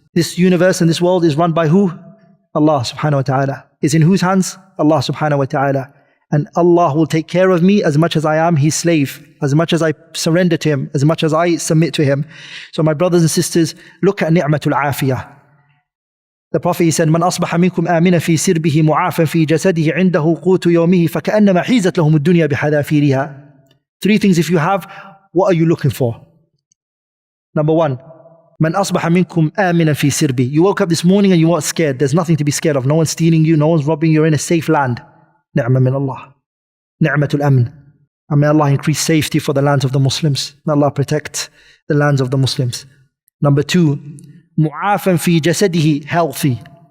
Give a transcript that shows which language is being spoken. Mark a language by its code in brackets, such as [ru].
[en] This universe and this world is run by who? Allah subhanahu wa ta'ala. Is in whose hands? Allah subhanahu wa ta'ala. And Allah will take care of me as much as I am His slave, as much as I surrender to Him, as much as I submit to Him. So my brothers and sisters, look at ni'matul afiyah. The Prophet, he said, [ar] من أصبح منكم آمنا في سربه معافا في جسده عنده قوت يومه فكأنما حيزت لهم الدنيا بحذافيرها. [en] 3 things if you have, what are you looking for? Number 1, [ar] من أصبح منكم آمنا في سربه. [en] You woke up this morning and you weren't scared. There's nothing to be scared of. No one's stealing you, no one's robbing you. You're in a safe land. [ar] نعمة من الله. نعمة الأمن. [en] And may Allah increase safety for the lands of the Muslims. May Allah protect the lands of the Muslims. Number 2, [ar] mu'afan fi jasadihi, [en] healthy.